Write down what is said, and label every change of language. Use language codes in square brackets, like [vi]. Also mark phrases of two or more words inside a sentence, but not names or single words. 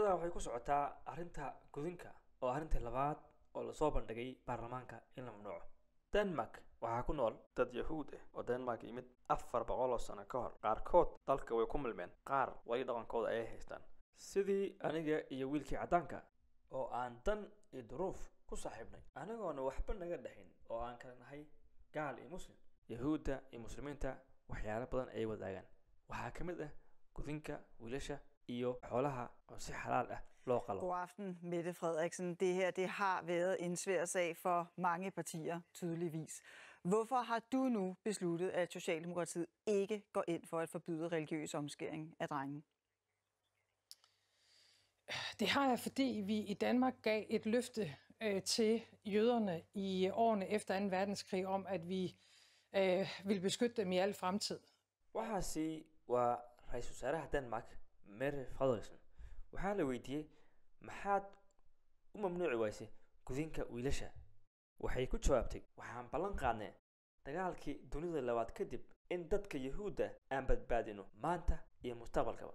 [so] waxay ku socotaa arrinta gudinka oo arrinta labaad oo la soo bandhigay baarlamaanka in la mamnuuco Denmark waxaa ku nool dad Yahuud ah oo Denmark yimid 400 sano ka hor qaarkood dalka way ku milmeen qaar way dhaqankooda ay haystaan sidii aniga iyo wiilkii cadaanka oo aan dan iyo duruuf ku saaxiibnay anagoona waxba naga dhaxin oo aan kala nahay gaal iyo muslim yahuudda iyo muslimiinta waxyaalo badan ay wadaagaan. waxaa ka mid ah gudinka wiilasha iyo xoolaha oo si xalaal ah loo qalo. [da] God aften, Mette Frederiksen. Det her har været en svær sag for mange partier, tydeligvis. Hvorfor har du nu besluttet, at Socialdemokratiet ikke går ind for at forbyde religiøs omskæring af drenge? Det har jeg, fordi vi i Danmark gav et løfte til jøderne i årene efter 2. verdenskrig om, at vi ville beskytte dem i al fremtid. [so] waxaasi waa ra-iisul wasaaraha Denmark, Mette Frederiksen. waxaa la weydiiyey maxaad u mamnuuci waysay gudinka wiilasha. waxay ku jawaabtay waxaan ballan qaadnay dagaalkii dunida labaad kadib in dadka yahuudda aan badbaadino maanta iyo mustaqbalkaba.